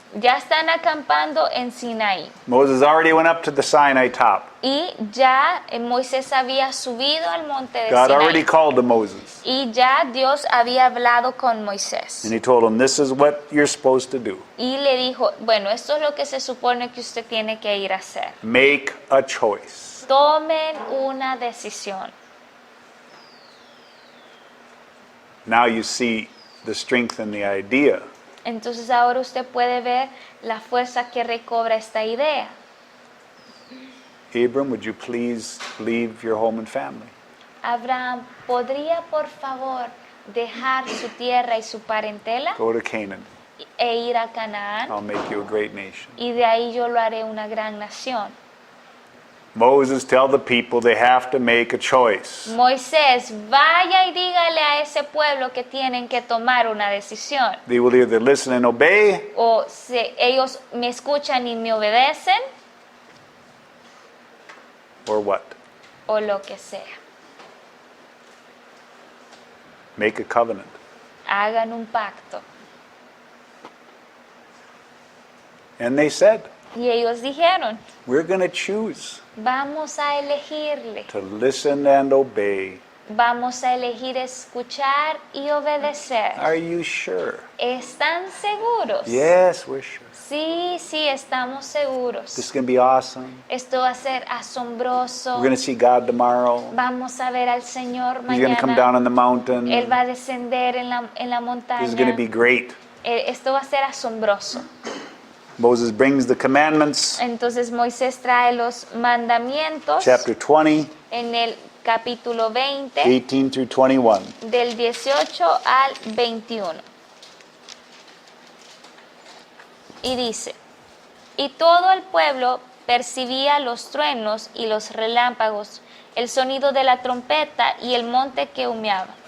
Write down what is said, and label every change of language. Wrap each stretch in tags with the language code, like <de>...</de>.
<es>Ya están acampando en Sinaí.</es> <en>Moses already went up to the Sinai top.</en> <es>Y ya Moisés había subido al monte de</es> <en>God already</en> <es>Sinaí.</es> <en>called to Moses.</en> <es>Y ya Dios había hablado con Moisés.</es> <en>And he told him, this is what you're supposed to do.</en> <es>Y le dijo, bueno, esto es lo que se supone que usted tiene que ir a hacer.</es> <en>Make a choice.</en> <es>Tomen una decisión.</es> <en>Now you see the strength in the idea.</en> <es>Entonces ahora usted puede ver la fuerza que recobra esta idea.</es> <en>Abram, would you please leave your home and family?</en> <es>Abraham, ¿podría por favor dejar su tierra y su parentela</es> <en>Go to Canaan.</en> <es>e ir a Canaán?</es> <en>I'll make you a great nation.</en> <es>Y de ahí yo lo haré una gran nación.</es> <en>Moses, tell the people they have to make a choice.</en> <es>Moisés, vaya y dígale a ese pueblo que tienen que tomar una decisión.</es> <en>They will either listen and obey,</en> <es>O si ellos me escuchan y me obedecen,</es> <en>or what?</en> <es>o lo que sea.</es> <en>Make a covenant.</en> <es>Hagan un pacto.</es> <en>And they said,</en> <es>Y ellos dijeron,</es> <en>we're going to choose</en> <es>vamos a elegirle.</es> <en>to listen and obey.</en> <es>Vamos a elegir escuchar y obedecer.</es> <en>Are you sure?</en> <es>¿Están seguros?</es> <en>Yes, we're sure.</en> <es>Sí, sí, estamos seguros.</es> <en>This is going to be awesome.</en> <es>Esto va a ser asombroso.</es> <en>We're going to see God tomorrow.</en> <es>Vamos a ver al Señor</es> <en>He's going to come down</en> <es>mañana.</es> <en>on the mountain.</en> <es>Él va a descender en la</es> <en>This is going to be</en> <es>montaña.</es> <en>great.</en> <es>Esto va a ser asombroso.</es> <en>Moses brings the commandments,</en> <es>Entonces Moisés trae los mandamientos</es> <en>chapter 20,</en> <es>en el capítulo 20,</es> <en>18 through 21.</en> <es>del 18 al 21. Y dice, y todo el pueblo percibía los truenos y los relámpagos, el sonido de la trompeta y el monte que humeaba.</es>